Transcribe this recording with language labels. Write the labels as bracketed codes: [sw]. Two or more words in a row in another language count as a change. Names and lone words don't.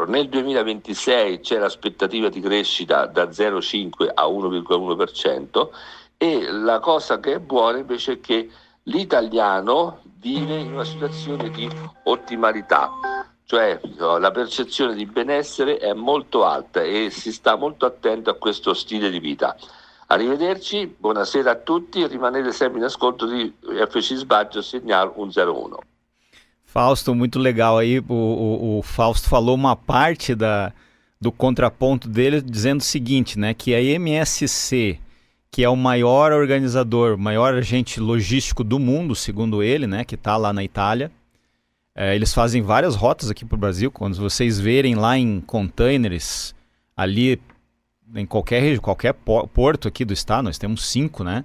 [it] Nel 2026 c'è l'aspettativa di crescita da 0,5 a 1,1% e la cosa che è buona invece è che l'italiano vive in una situazione di ottimalità, cioè la percezione di benessere è molto alta e si sta molto attento a questo stile di vita. Arrivederci, buonasera a tutti e rimanete sempre in ascolto di FC Sbaggio Signal 101. [pt] Fausto, muito legal aí, o Fausto falou uma parte do contraponto dele dizendo o seguinte, né, que a MSC, que é o maior organizador, maior agente logístico do mundo, segundo ele, né, que está lá na Itália. Eles fazem várias rotas aqui para o Brasil. Quando vocês verem lá em containers, ali em qualquer porto aqui do estado, nós temos 5, né?